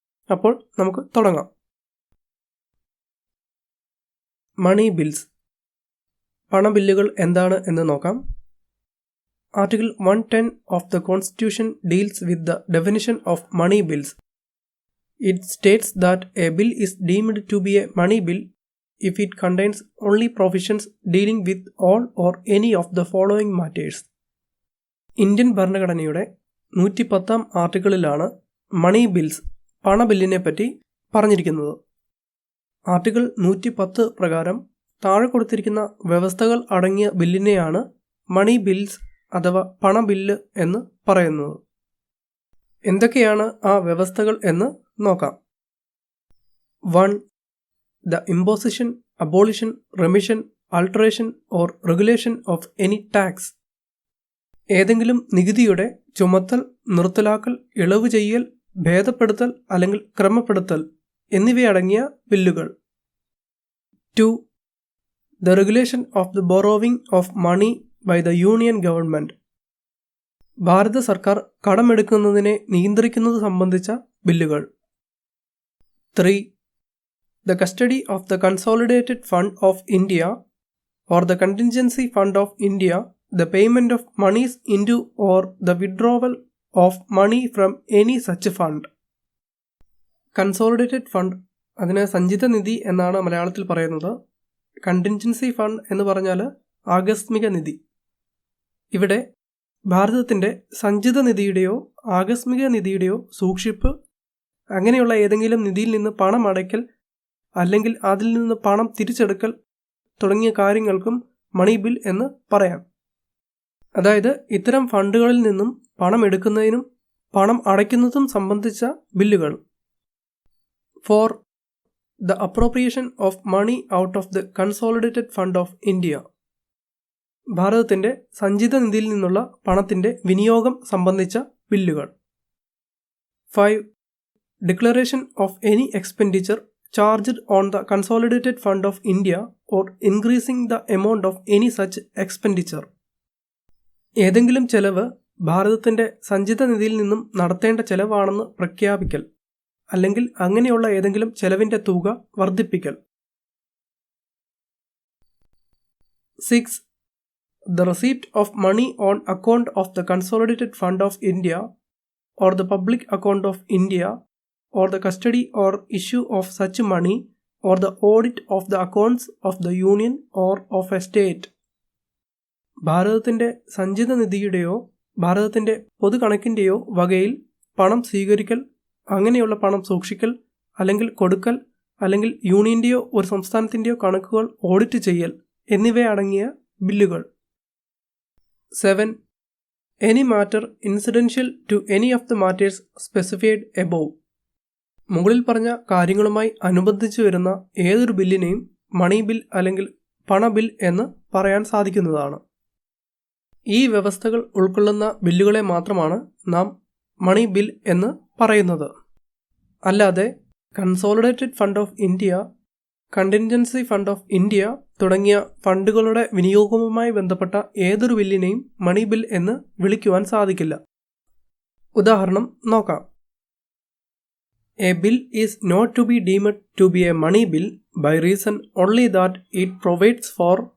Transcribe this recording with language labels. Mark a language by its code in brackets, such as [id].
[ml] അപ്പോൾ നമുക്ക് തുടങ്ങാം. മണി ബിൽസ്, പണബില്ലുകൾ എന്താണ് എന്ന് നോക്കാം. [en] Article 110 of the constitution deals with the definition of money bills. It states that a bill is deemed to be a money bill if it contains only provisions dealing with all or any of the following matters. [ml] Indian ഭരണഘടനയുടെ 110 ആർട്ടിക്കിളിലാണ് മണി bills, പണബില്ലിനെ പറ്റി പറഞ്ഞിരിക്കുന്നത്. Article 110 പ്രകാരം താഴെ കൊടുത്തിരിക്കുന്ന വ്യവസ്ഥകൾ അടങ്ങിയ ബില്ലിനെയാണ് മണി bills അഥവാ പണബില്ല് എന്ന് പറയുന്നത്. എന്തൊക്കെയാണ് ആ വ്യവസ്ഥകൾ എന്ന് നോക്കാം. 1. [en] The imposition, abolition, remission, alteration or regulation of any tax. [ml] ഏതെങ്കിലും നികുതിയുടെ ചുമത്തൽ, നിർത്തലാക്കൽ, ഇളവ് ചെയ്യൽ, ഭേദപ്പെടുത്തൽ അല്ലെങ്കിൽ ക്രമപ്പെടുത്തൽ എന്നിവയടങ്ങിയ ബില്ലുകൾ. 2. [en] The regulation of the borrowing of money by the Union Government. [ml] ഭാരത സർക്കാർ കടമെടുക്കുന്നതിനെ നിയന്ത്രിക്കുന്നത് സംബന്ധിച്ച ബില്ലുകൾ. 3. [en] The custody of the Consolidated Fund of India or the Contingency Fund of India, the payment of monies into or the withdrawal of money from any such fund. [ml] Consolidated fund, അതിന് സഞ്ചിത നിധി എന്നാണ് മലയാളത്തിൽ പറയുന്നത്. Contingency fund എന്ന് പറഞ്ഞാൽ ആകസ്മിക നിധി. ഇവിടെ ഭാരതത്തിൻ്റെ സഞ്ചിത നിധിയുടെയോ ആകസ്മിക നിധിയുടെയോ സൂക്ഷിപ്പ്, അങ്ങനെയുള്ള ഏതെങ്കിലും നിധിയിൽ നിന്ന് പണം അടയ്ക്കൽ അല്ലെങ്കിൽ അതിൽ നിന്ന് പണം തിരിച്ചെടുക്കൽ തുടങ്ങിയ കാര്യങ്ങൾക്കും മണി ബിൽ എന്ന് പറയാം. അതായത് ഇത്തരം ഫണ്ടുകളിൽ നിന്നും പണം എടുക്കുന്നതിനും പണം അടയ്ക്കുന്നതും സംബന്ധിച്ച ബില്ലുകൾ. 4. [en] The appropriation of money out of the Consolidated Fund of India. [ml] ഭാരതത്തിൻ്റെ സഞ്ചിത നിധിയിൽ നിന്നുള്ള പണത്തിൻ്റെ വിനിയോഗം സംബന്ധിച്ച ബില്ലുകൾ. 5. [en] Declaration of any expenditure charged on the Consolidated Fund of India or increasing the amount of any such expenditure. [ml] ഏതെങ്കിലും ചെലവ് ഭാരതത്തിൻ്റെ സഞ്ചിത നിധിയിൽ നിന്നും നടത്തേണ്ട ചെലവാണെന്ന് പ്രഖ്യാപിക്കൽ അല്ലെങ്കിൽ അങ്ങനെയുള്ള ഏതെങ്കിലും ചെലവിൻ്റെ തുക വർദ്ധിപ്പിക്കൽ. 6. [en] The receipt of money on account of the Consolidated Fund of India or the public account of India or the custody or issue of such money or the audit of the accounts of the union or of a state. [ml] ഭാരതത്തിൻ്റെ സഞ്ചിത നിധിയുടെയോ ഭാരതത്തിൻ്റെ പൊതുകണക്കിൻ്റെയോ വകയിൽ പണം സ്വീകരിക്കൽ, അങ്ങനെയുള്ള പണം സൂക്ഷിക്കൽ അല്ലെങ്കിൽ കൊടുക്കൽ, അല്ലെങ്കിൽ യൂണിയൻ്റെയോ ഒരു സംസ്ഥാനത്തിൻ്റെയോ കണക്കുകൾ ഓഡിറ്റ് ചെയ്യൽ എന്നിവയടങ്ങിയ ബില്ലുകൾ. 7. [en] Any matter incidental to any of the matters specified above. [ml] മുകളിൽ പറഞ്ഞ കാര്യങ്ങളുമായി അനുബന്ധിച്ചു വരുന്ന ഏതൊരു ബില്ലിനെയും മണി ബിൽ അല്ലെങ്കിൽ പണബിൽ എന്ന് പറയാൻ സാധിക്കുന്നതാണ്. ഈ വ്യവസ്ഥകൾ ഉൾക്കൊള്ളുന്ന ബില്ലുകളെ മാത്രമാണ് നാം മണി ബിൽ എന്ന് പറയുന്നത്. അല്ലാതെ consolidated fund of India, contingency fund of India തുടങ്ങിയ ഫണ്ടുകളുടെ വിനിയോഗവുമായി ബന്ധപ്പെട്ട ഏതൊരു ബില്ലിനെയും മണി ബിൽ എന്ന് വിളിക്കുവാൻ സാധിക്കില്ല. ഉദാഹരണം നോക്കാം. [en] A bill is not to be deemed to be a money bill by reason only that it provides for.